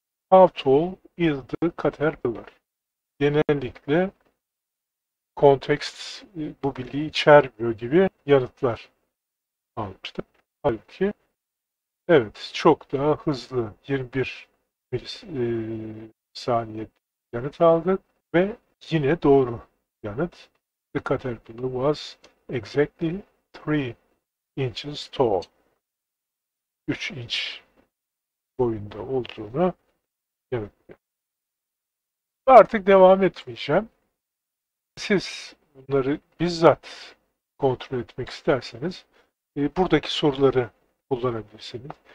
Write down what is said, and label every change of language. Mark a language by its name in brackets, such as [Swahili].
[English] How tall is the caterpillar? [Turkish] Genellikle kontekst bu bilgiyi içermiyor gibi yanıtlar almıştım. Halbuki evet, çok daha hızlı 21 milisaniye yanıt aldık ve yine doğru yanıt. [English] The caterpillar was exactly 3 inches tall. [Turkish] 3 inç boyunda olduğunu yanıtlıyor. Artık devam etmeyeceğim. Siz bunları bizzat kontrol etmek isterseniz buradaki soruları kullanabilirsiniz.